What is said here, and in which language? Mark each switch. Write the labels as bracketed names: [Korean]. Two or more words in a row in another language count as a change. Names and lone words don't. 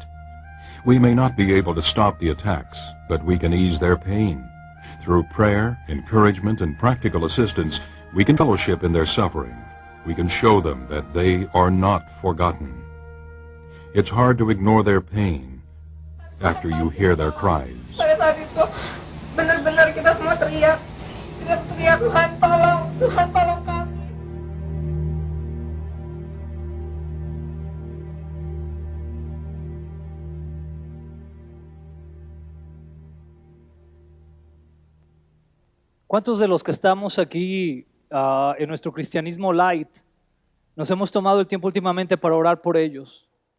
[English] We may not be able to stop the attacks, but we can ease their pain. Through prayer, encouragement, and practical assistance, we can fellowship in their suffering. We can show them that they are not forgotten. It's hard to ignore their pain after you hear their cries. [Indonesian] Pada saat itu, benar-benar kita semua teriak, Tuhan tolong kami. [Spanish] ¿Cuántos de los que estamos aquí en nuestro cristianismo light nos hemos tomado el tiempo últimamente para orar por ellos?